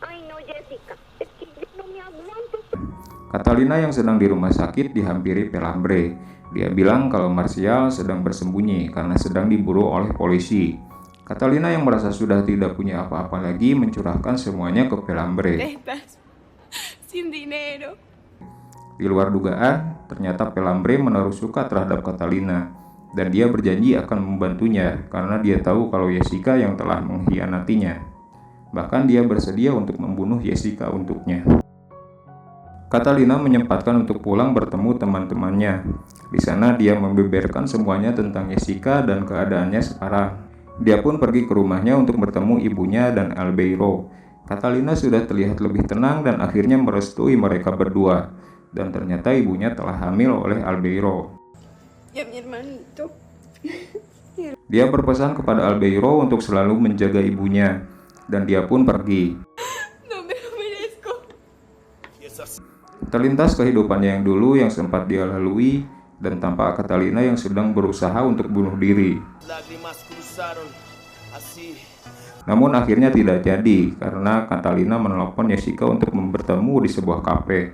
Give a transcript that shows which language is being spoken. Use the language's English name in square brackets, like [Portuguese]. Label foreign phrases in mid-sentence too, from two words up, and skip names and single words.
[Indonesian] Catalina yang sedang di rumah sakit dihampiri Pelambre. Dia bilang kalau Martial sedang bersembunyi karena sedang diburu oleh polisi. Catalina yang merasa sudah tidak punya apa-apa lagi mencurahkan semuanya ke Pelambre. [Spanish] Sin dinero. [Indonesian] Di luar dugaan, ternyata Pelambre menaruh suka terhadap Catalina dan dia berjanji akan membantunya karena dia tahu kalau Jessica yang telah mengkhianatinya. Bahkan dia bersedia untuk membunuh Jessica untuknya. Catalina menyempatkan untuk pulang bertemu teman-temannya. Di sana dia membeberkan semuanya tentang Jessica dan keadaannya sekarang. Dia pun pergi ke rumahnya untuk bertemu ibunya dan Albeiro. Catalina sudah terlihat lebih tenang dan akhirnya merestui mereka berdua. Dan ternyata ibunya telah hamil oleh Albeiro. [Spanish] Ya mi hermanito. [Indonesian] Dia berpesan kepada Albeiro untuk selalu menjaga ibunya. Dan dia pun pergi. [Spanish] No me lo merezco. [Indonesian] Terlintas kehidupannya yang dulu yang sempat dia lalui dan tampak Catalina yang sedang berusaha untuk bunuh diri. Namun akhirnya tidak jadi karena Catalina menelpon Jessica untuk bertemu di sebuah kafe.